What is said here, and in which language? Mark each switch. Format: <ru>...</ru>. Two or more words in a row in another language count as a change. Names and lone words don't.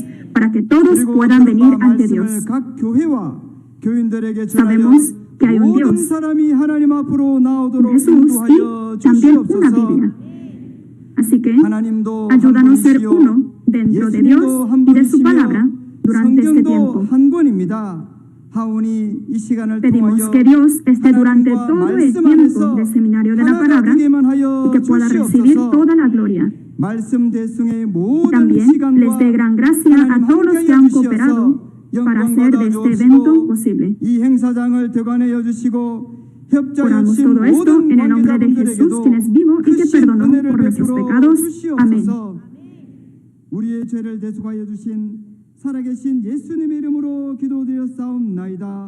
<ko>그리고 말씀을 각 교회와 교인들에게 전하여 모든 사람이 하나님 앞으로 나오도록 인도하여 주시옵소서. 하나님도 한 분이시요 예수님도 한 분이시며 성경도 한 권입니다. 하오니 이 시간을</ko> <es>Pedimos que Dios esté durante todo el tiempo del seminario de la palabra y que pueda recibir toda la gloria. También les dé gran gracia a todos los que han cooperado para hacer de este evento posible. Oramos todo esto en el nombre de Jesús, quien es vivo y que perdonó por nuestros pecados. Amén.</es> <ko>살아계신 예수님의 이름으로 기도드렸사옵나이다.</ko>